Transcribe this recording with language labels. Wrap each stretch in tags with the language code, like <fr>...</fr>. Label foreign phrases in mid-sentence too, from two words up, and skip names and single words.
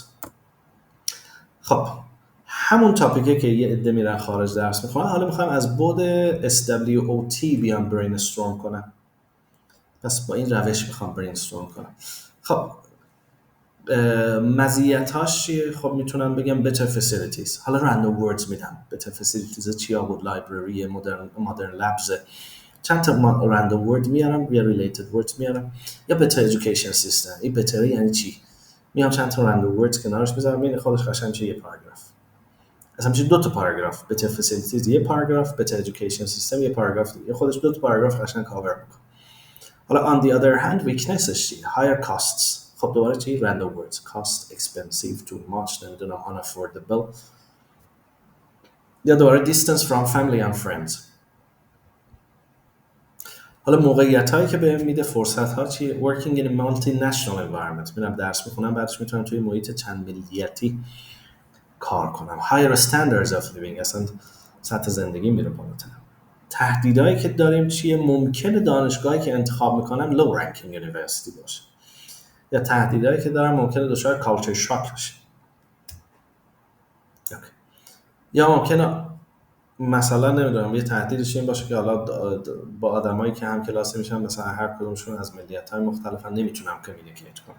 <fa>خب همون تاپیکه که یه عده میرن خارج درس میخونن، حالا میخوام از بعد SWOT بیام برین استورم کنم. پس با این روش میخوام برین استورم کنم. خب مزیتاش چیه؟ خب میتونم بگم</fa> <en>better facilities.</en> <fa>حالا</fa> <en>random words</en> <fa>میدم.</fa> <en>better facilities</en> <fa>چیا بود؟ لایبرری،</fa> <en>modern labs.</en> <fa>چند تا</fa> <en>random word</en> <fa>میارم یا</fa> <en>related words</en> <fa>میارم. یا</fa> <en>better education system.</en> <fa>این better یعنی چی؟ میام چند تا</fa> <en>random words</en> <fa>کنارش میذارم، ببین خودش قشنگ میشه یه پاراگراف. اصلا میشه 2 تا پاراگراف.</fa> <en>better facilities</en> <fa>یه پاراگراف،</fa> <en>better education system</en> <fa>یه پاراگراف دیگه. خودش 2 تا پاراگراف قشنگ کاور میکنه.</fa> <en>حالا on the other hand weaknesses چی؟ higher costs.</en> <fa>خب دوباره چی؟ random words.</fa> <en>cost, expensive, too much,</en> <fa>نمیدونم unaffordable. یا دوباره</fa> <en>distance from family and friends.</en> <fa>حالا موقعیت هایی که بهم میده، فرصت ها چیه؟</fa> <en>working in a multinational environment.</en> <fa>میرم درس میخونم، بعدش میتونم توی محیط چند ملیتی کار کنم.</fa> <en>higher standards of living.</en> <fa>اصلا سطح زندگی میره بالاتر. تهدیدهایی که داریم چیه؟ ممکنه دانشگاهی که انتخاب میکنم</fa> <en>low ranking university</en> <fa>باشه. یا تهدیدهایی که دارم ممکنه دچار</fa> <en>culture shock</en> <fa>بشه. یا ممکنه مثلا نمیدونم یه تهدیدش این باشه که حالا با آدمایی که هم کلاسی میشن مثلا هر کدومشون از ملیت‌های مختلفن، نمیتونم کمیونیکیت کنم.</fa>